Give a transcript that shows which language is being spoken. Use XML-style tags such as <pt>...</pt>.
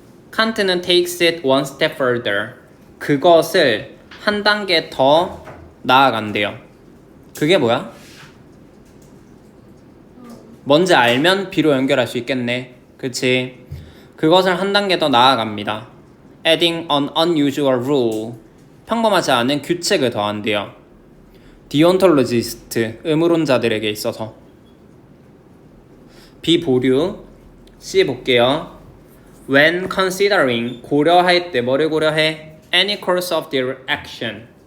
<en>칸트는 takes it one step further.</en> <ko>그것을 한 단계 더 나아간대요. 그게 뭐야? 뭔지 알면 B로 연결할 수 있겠네. 그치? 그것을 한 단계 더 나아갑니다.</ko> <en>Adding an unusual rule.</en> <ko>평범하지 않은 규칙을 더한대요. 디온톨로지스트, 의무론자들에게 있어서. B 보류. C 볼게요.</ko> <en>When considering,</en> <ko>고려할 때 뭐를 고려해?</ko> <en>Any course of their action.</en>